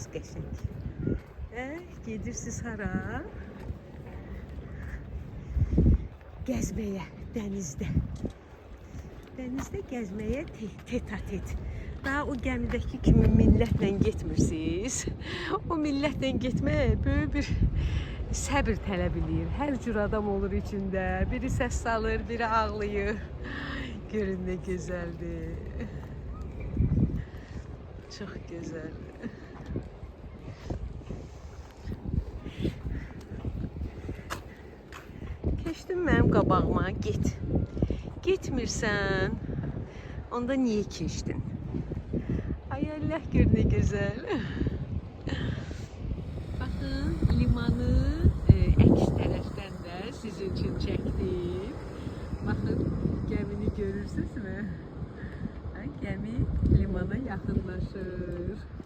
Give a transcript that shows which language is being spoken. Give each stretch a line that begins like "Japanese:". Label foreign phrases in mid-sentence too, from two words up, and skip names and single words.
Azerbaijani: Geçin. Gedirsiniz hara?
Turkish: Gezmeye denizde. Denizde gezmeye tet-a-tet.
Azerbaijani: Daha o gemideki kimi millətle getmirsiniz. O millətle getmeye böyle bir səbir tələb edir. Hər cür adam olur içində. Biri səs salır, biri ağlayır.
Turkish: Görün ne güzeldir. Çok güzel.
Azerbaijani: Keçdin mənim qabağıma, git. Gitmirsən, onda niye keçdin?
Turkish: Ay Allah, gör ne güzel.
Azerbaijani: Bakın limanı əks tərəfdən də sizin üçün çəkdim.
Turkish: Bakın gemini görürsünüz mü?
Azerbaijani: Gemi limana yaxınlaşır.